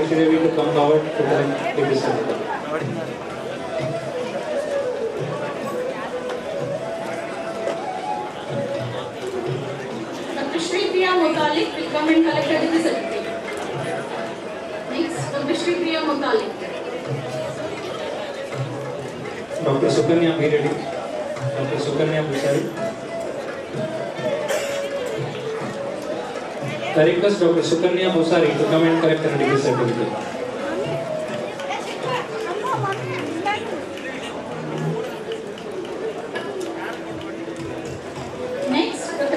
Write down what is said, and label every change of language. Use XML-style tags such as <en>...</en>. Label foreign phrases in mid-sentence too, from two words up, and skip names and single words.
<en>Sridevi to come forward to collect degree certificate. Dr. Shri Priya Mutalik will come and collect her degree certificate. Next, Dr. Shri Priya Mutalik. Dr. Sukanya Bhiredi. Dr. Sukanya Bhusari. I request Dr. Sukanya Bhusari to come and collect her degree certificate. Next, Dr.</en>